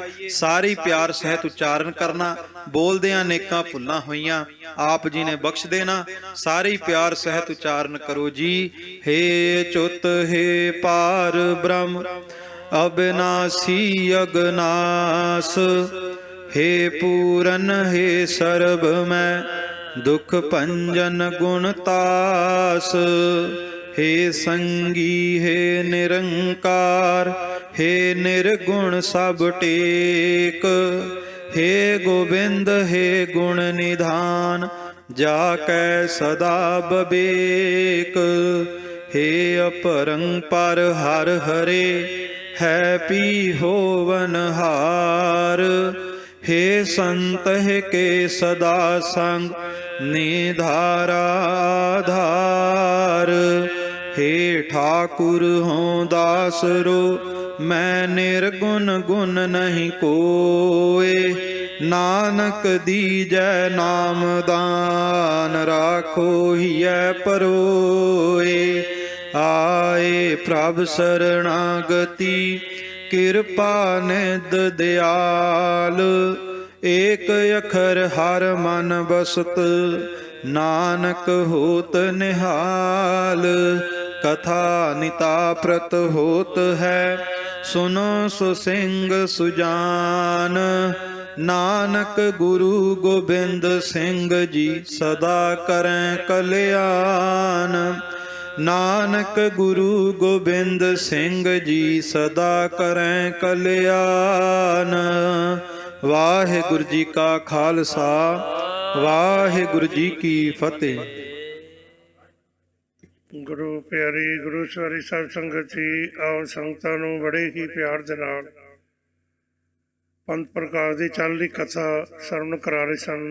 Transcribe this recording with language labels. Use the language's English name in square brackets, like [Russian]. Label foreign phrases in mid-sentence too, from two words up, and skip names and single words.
[Punjabi] ਸਾਰੇ ਪਿਆਰ ਸਹਿਤ ਉਚਾਰਨ ਕਰਨਾ, ਬੋਲਦਿਆਂ ਨੇਕਾਂ ਭੁੱਲਾਂ ਹੋਈਆਂ ਆਪ ਜੀ ਨੇ ਬਖਸ਼ ਦੇਣਾ। ਸਾਰੇ ਪਿਆਰ ਸਹਿਤ ਉਚਾਰਨ ਕਰੋ ਜੀ। ਹੇ ਚੁੱਤ ਹੇ ਪਾਰ ਬ੍ਰਹਮ ਅਬਿਨਾਸੀ ਅਗਨਾਸ, [Hindi] हे पूरन हे सर्ब मैं दुख भंजन गुण तास, हे संगी हे निरंकार, हे निर्गुण सब टेक, हे गोविंद हे गुण निधान, जाकै सदा बबेक, हे अपरंपार हर हरे है पी होवन हार, हे संत के सदा संग निधारा आधार, हे ठाकुर हों दासरो मैं निर्गुण गुण नहीं कोय, नानक दीजै नाम दान राखो हिय परोए, आए प्रभ शरणागति किरपा निध दयाल, एक अखर हर मन बसत नानक होत निहाल, कथा निता प्रत होत है सुनो सुसिंग सुजान, नानक गुरु गोबिंद सिंह जी सदा करें कल्याण, नानक गुरु गोबिंद सिंह जी सदा करें कल्याण। वाहिगुरु जी का खालसा, वाहिगुरु जी की फतेह। [Punjabi] ਗੁਰੂ ਪਿਆਰੀ ਗੁਰੂ ਸਵਾਰੀ ਸਾਹਿਬ ਸੰਗਤ ਜੀ, ਆਓ ਸੰਗਤਾਂ ਨੂੰ ਬੜੇ ਹੀ ਪਿਆਰ ਦੇ ਨਾਲ ਪੰਥ ਪ੍ਰਕਾਸ਼ ਦੀ ਚੱਲਦੀ ਕਥਾ ਸਰਵਣ ਕਰਾ ਰਹੇ ਸਨ।